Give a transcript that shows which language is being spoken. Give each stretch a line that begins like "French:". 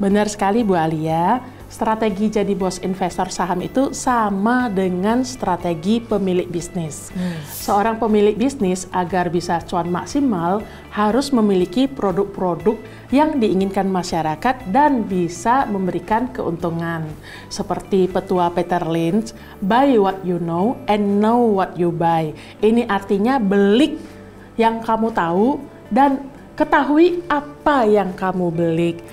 Indonesian: Benar sekali Bu Alia, strategi jadi bos investor saham itu sama dengan strategi pemilik bisnis. Seorang pemilik bisnis agar bisa cuan maksimal harus memiliki produk-produk yang diinginkan masyarakat dan bisa memberikan keuntungan. Seperti petua
English: Peter Lynch, buy what you know and know what you buy.
Indonesian: Ini artinya beli yang kamu tahu dan ketahui apa yang kamu beli.